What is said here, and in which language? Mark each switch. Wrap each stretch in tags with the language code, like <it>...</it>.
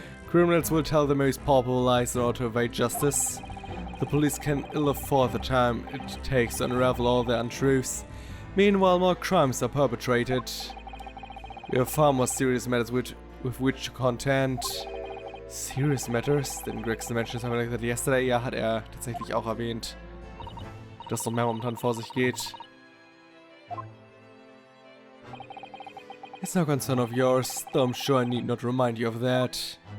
<en>Criminals will tell the most palpable lies in order to evade justice. The police can ill afford the time it takes to unravel all their untruths. Meanwhile, more crimes are perpetrated. We have far more serious matters with which to contend. Serious matters? Didn't Gregson mention something like that yesterday?</en> <de>Ja, hat er tatsächlich auch erwähnt. Dass noch mehr momentan vor sich geht.</de> <en>It's no concern of yours, though I'm sure I need not remind you of that.</en>